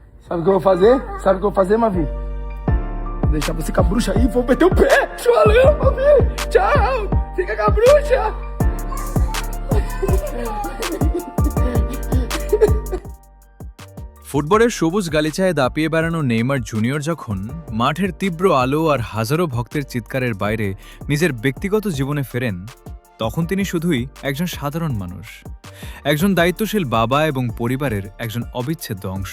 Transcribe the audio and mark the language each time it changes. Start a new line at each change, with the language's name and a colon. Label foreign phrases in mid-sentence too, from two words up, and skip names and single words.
Portuguese: Sabe o que eu vou fazer? Sabe o que eu vou fazer, Mavi? Vou deixar você com a bruxa aí, vou meter o pé. Valeu, Mavi. Tchau. Fica com a bruxa.
Bangla: ফুটবলের সবুজ গালিচায় দাপিয়ে বেড়ানো নেইমার জুনিয়র যখন মাঠের তীব্র আলো আর হাজারো ভক্তের চিৎকারের বাইরে নিজের ব্যক্তিগত জীবনে ফেরেন, তখন তিনি শুধুই একজন সাধারণ মানুষ, একজন দায়িত্বশীল বাবা এবং পরিবারের একজন অবিচ্ছেদ্য অংশ।